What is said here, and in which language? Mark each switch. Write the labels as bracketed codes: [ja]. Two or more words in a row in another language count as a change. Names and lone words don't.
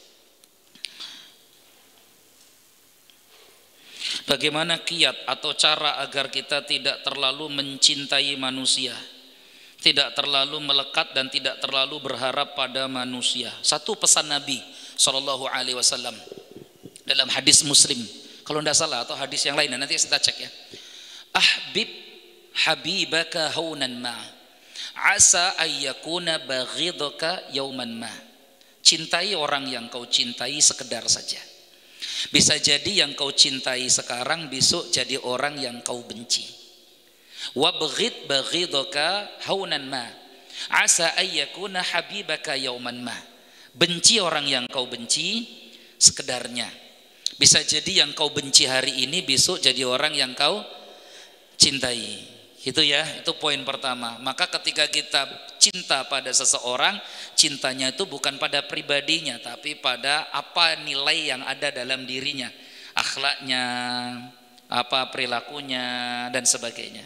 [id] Bagaimana kiat atau cara agar kita tidak terlalu mencintai manusia, tidak terlalu melekat dan tidak terlalu berharap pada manusia? Satu pesan Nabi [ar] صلى الله عليه وسلم [id] dalam hadis Muslim kalau tidak salah, atau hadis yang lain, nanti kita cek ya. [ar] أحبب حبيبك هونا ما عسى أن يكون بغيضك يوما ما. [id] Cintai orang yang kau cintai sekedar saja, bisa jadi yang kau cintai sekarang besok jadi orang yang kau benci. [ar] وأبغض بغيضك هونا ما عسى أن يكون حبيبك يوما ما. [id] Benci orang yang kau benci sekedarnya, bisa jadi yang kau benci hari ini besok jadi orang yang kau cintai. Itu ya, itu poin pertama. Maka ketika kita cinta pada seseorang, cintanya itu bukan pada pribadinya, tapi pada apa nilai yang ada dalam dirinya, akhlaknya, apa perilakunya dan sebagainya.